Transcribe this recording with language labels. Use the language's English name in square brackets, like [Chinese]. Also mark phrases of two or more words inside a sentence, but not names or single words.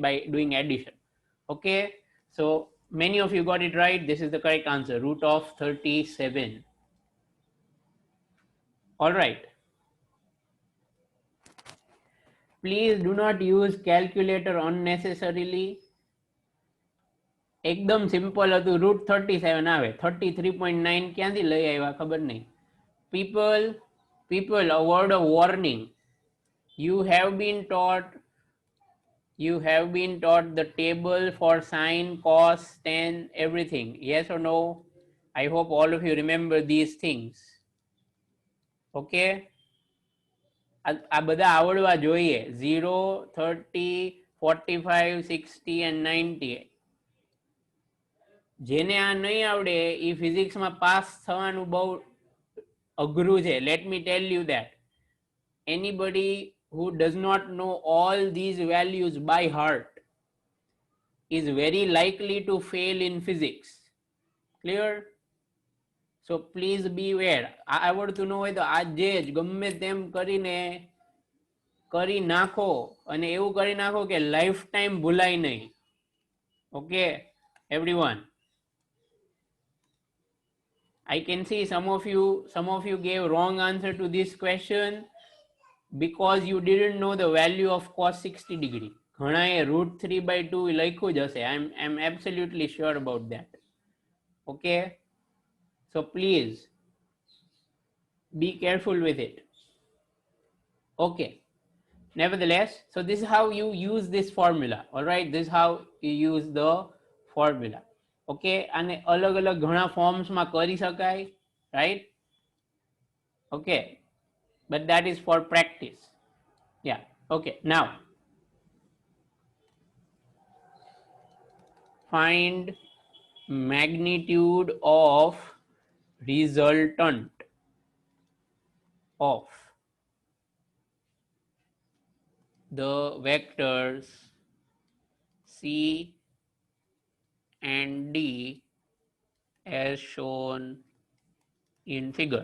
[English] By doing addition. Okay. So many of you got it right. This is the correct answer. Root of 37. All right. Please do not use calculator unnecessarily. [Gujarati] એકદમ સિમ્પલ હતું. રૂટ 37 આવે. 33.9 ક્યાંથી લઈ આવ્યા ખબર નહીં. [English] People, a word of warning. You have been taught the table for sine, cos, tan, everything. Yes or no? I hope all of you remember these things. [Gujarati] Okay? આ બધા આવડવા જોઈએ. [English] 0, 30, 45, 60 and 90. [Gujarati] જેને આ નહીં આવડે એ ફિઝિક્સમાં પાસ થવાનું બહુ અઘરું છે. [English] let me tell you that anybody who does not know all these values by heart is very likely to fail in physics. Clear? So please beware. [Gujarati] આ આવડતું ન હોય તો આજે જ ગમે તેમ કરીને કરી નાખો અને એવું કરી નાખો કે [English] life time [Gujarati] ભૂલાય નહીં. [English] ઓકે everyone, I can see some of you gave wrong answer to this question because you didn't know the value of cos 60 degree. [Gujarati] ઘણાએ √3/2 લખ્યું જ હશે. [English] I'm absolutely sure about that. Okay, so please be careful with it. Okay, nevertheless, so this is how you use this formula. All right, this is how you use the formula. [Gujarati] Okay, અને અલગ અલગ ઘણા ફોર્મ્સમાં કરી શકાય, [English] right? Okay, but that is for practice. Yeah, okay, now find magnitude of resultant of the vectors C and D as shown in figure.